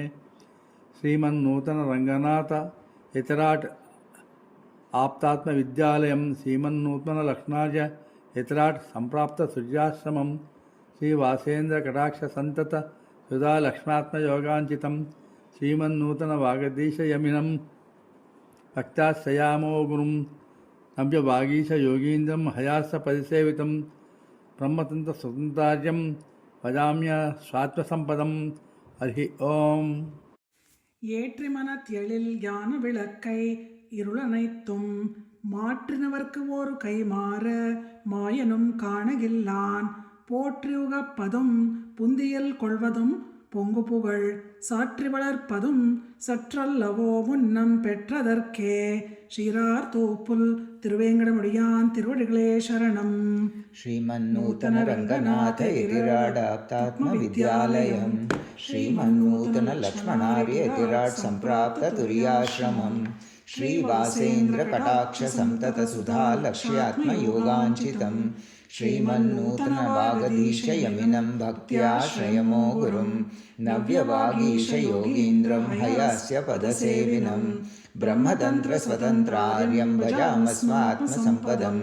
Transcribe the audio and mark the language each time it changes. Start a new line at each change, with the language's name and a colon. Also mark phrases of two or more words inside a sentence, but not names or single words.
Sanskrit: श्रीमन्नूतनरङ्गनाथ यतिराट् आप्तात्मविद्यालयं श्रीमन्नूतनलक्ष्मणार्य यतिराट् सम्प्राप्ततुर्याश्रमं श्रीवासेन्द्रकटाक्षसन्तत सुधालक्ष्मात्मयोगाञ्चितं श्रीमन्नूतनवागधीशयमिनं भक्ताश्रयामो गुरुं नव्यवागीशयोगीन्द्रं हयासपरिसेवितं ब्रह्मतन्त्रस्वतन्त्रार्यं भजाम्य स्वात्मसम्पदम्। हरि ओम्।
Tamil: ஏற்றி மனத்தியலில் ஞான விளக்கை இருளனைத்தும் மாற்றினவர்க்கு ஒரு கைமாற மாயனும் காணகில்லான் போற்றி உகப்பதும் புந்தியல் கொள்வதும் பொங்கு புகழ் சாற்றி வளர்ப்பதும் சற்றல்லவோ முன்னம் பெற்றதற்கே. ஸ்ரீரார் தோப்புல் திருவேங்கடமுடியான் திருவடிகளே சரணம்.
Sanskrit: श्रीमन्नूतनरङ्गनाथ यतिराडाप्तात्मविद्यालयं श्रीमन्नूतनलक्ष्मणार्य यतिराट् सम्प्राप्ततुर्याश्रमं श्रीवासेन्द्रकटाक्षसन्ततसुधालक्ष्यात्मयोगाञ्चितं श्रीमन्नूतनवागधीशयमिनं भक्त्याश्रयमो गुरुं नव्यवागीशयोगीन्द्रं हयस्य पदसेविनं ब्रह्मतन्त्रस्वतन्त्रार्यं भजामस्मात्मसम्पदम्।